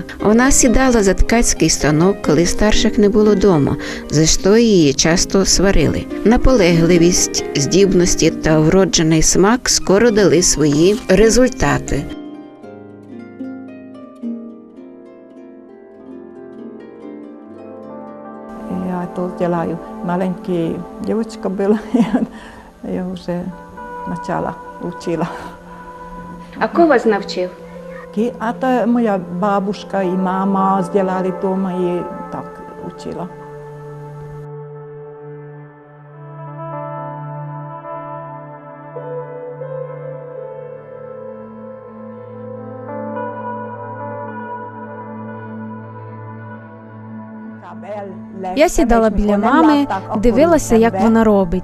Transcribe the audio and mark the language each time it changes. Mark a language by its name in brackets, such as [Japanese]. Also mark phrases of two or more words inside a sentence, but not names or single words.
[Ukrainian] Вона сідала за ткацький станок, коли старших не було дома, за що її часто сварили. Наполегливість, здібності та вроджений смак скоро дали свої результати. [Russian] Я тут делаю. Маленький девочка была, я уже начала учила. [Ukrainian] А хто вас навчив? [Russian] А то моя бабушка и мама сделали дома и так учила. [Ukrainian] Я сідала біля мами, дивилася, як вона робить.